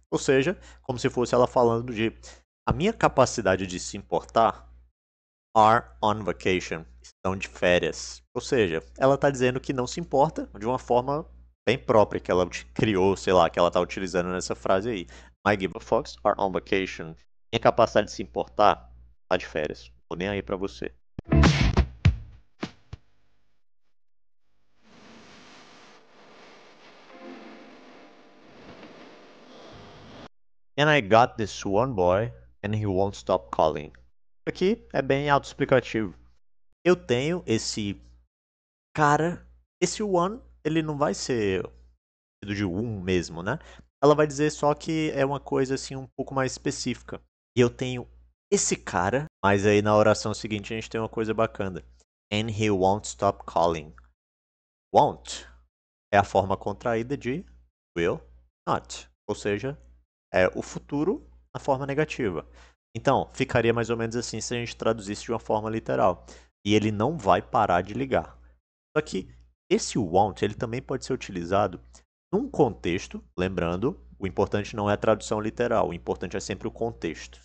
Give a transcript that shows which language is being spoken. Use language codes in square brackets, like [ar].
[pt] Ou seja, como se fosse ela falando de a minha capacidade de se importar [en] are on vacation, [pt] estão de férias. Ou seja, ela está dizendo que não se importa de uma forma bem própria que ela criou, sei lá, que ela tá utilizando nessa frase aí. [en] My give a fucks are on vacation. [pt] Minha capacidade de se importar tá de férias. Tô nem aí pra você. [en] And I got this one boy and he won't stop calling. [pt] Aqui é bem autoexplicativo. Eu tenho esse cara, esse one, ele não vai ser de um mesmo, né? Ela vai dizer só que é uma coisa assim um pouco mais específica. E eu tenho esse cara, mas aí na oração seguinte a gente tem uma coisa bacana. [en] And he won't stop calling. [pt] Won't é a forma contraída de will not, ou seja, é o futuro na forma negativa. Então, ficaria mais ou menos assim se a gente traduzisse de uma forma literal. E ele não vai parar de ligar. Só que esse won't, ele também pode ser utilizado num contexto, lembrando, o importante não é a tradução literal, o importante é sempre o contexto.